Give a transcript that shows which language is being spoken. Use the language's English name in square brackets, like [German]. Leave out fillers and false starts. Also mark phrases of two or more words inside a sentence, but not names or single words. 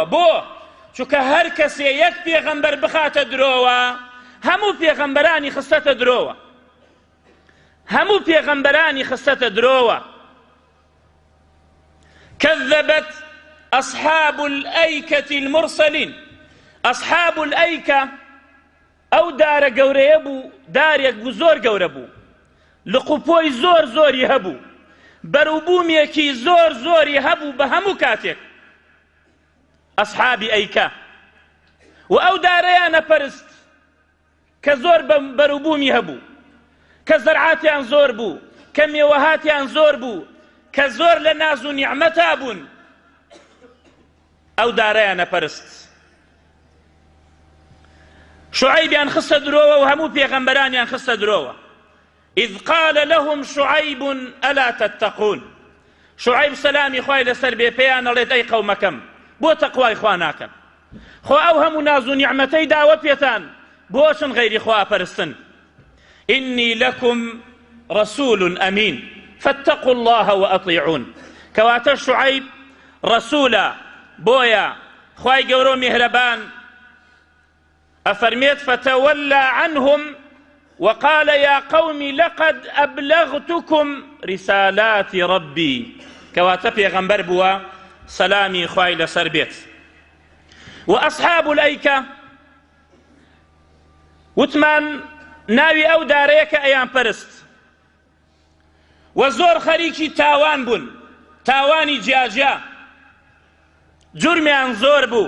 [Central Kurdish] بۆ؟ چونکە هەر کەسێ یەک پێغەمبەر بخاتە درۆوە، هەموو پێغەمبەرانی خستەتە درۆوە، هەموو پێغەمبەرانی خستەتە درۆوە. [Arabic] كذبت أصحاب الأيكة المرسلين. [Central Kurdish] أصحاب الأيكة ئەو دارە گەورەیە بوو، دارێک بوو زۆر گەورە بوو لقوپۆی زۆر زۆری هەبوو، بەرووبوومێکی زۆر زۆری هەبوو بە هەموو کاتێک. ئەسحابی ئەیکە و ئەو دارەیانە پەرست کە زۆر بەرووبوومی هەبوو، کە زەرعاتیان زۆر بوو، کە مێوەهاتیان زۆر بوو، کە زۆر لە ناز و نیعمەتا بوون، ئەو دارەیانە پەرست. شعیبیان خستە درۆوە و هەموو پێغەمبەرانیان خستە درۆوە. [Arabic] إذ قال لهم شعيب ألا تتقون. [Central Kurdish] شعيب سلامي خوای لەسەر بێ پێیان ئەڵێت ئەی قەومەکەم بۆ تەقوای خوا ناکەن، خۆ ئەو هەموو ناز و نیعمەتەی داوە پێتان بۆچن غەیری خوا پەرستن. [Arabic] إني لكم رسول أمين فاتقوا الله وأطيعون. [Central Kurdish] كواتە شعيب رسولە بۆیە خوای گەورە و میهرەبان ئەفەرمێت [Arabic] فتولى عنهم وقال يا قوم لقد أبلغتكم رسالات ربي. [Central Kurdish] كواتە پێغەمبەر بووە سەلامی خوای لەسەر بێت. وأصحاب الأيكة وتمان ناوی ئەو دارەیە کە ئەیان پەرست و زۆر خەریکی تاوان بوون، تاوانی جیاجیا، جرمیان زۆر بوو.